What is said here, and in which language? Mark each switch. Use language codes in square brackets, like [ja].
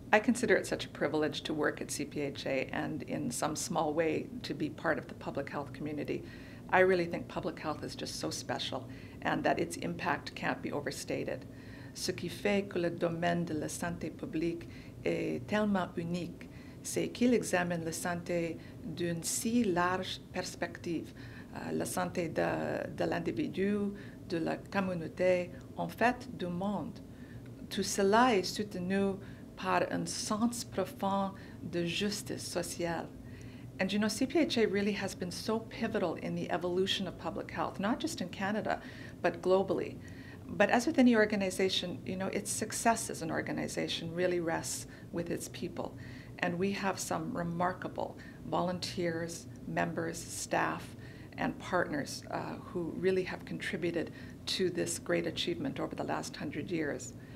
[en] consider it such a privilege to work at CPHA and in some small way to be part of the public health community. I really think public health is just so special and that its impact can't be overstated. [fr] Ce qui fait que le domaine de la santé publique est tellement unique, c'est qu'il examine la santé d'une si large perspective, la santé de l'individu, de la communauté, en fait du monde. Tout cela est soutenu par un sens profond de justice sociale. [en] And you know, CPHA really has been so pivotal in the evolution of public health, not just in Canada, but globally. But as with any organization, you know, its success as an organization really rests with its people. And we have some remarkable volunteers, members, staff, and partners who really have contributed to this great achievement over the last 100 years.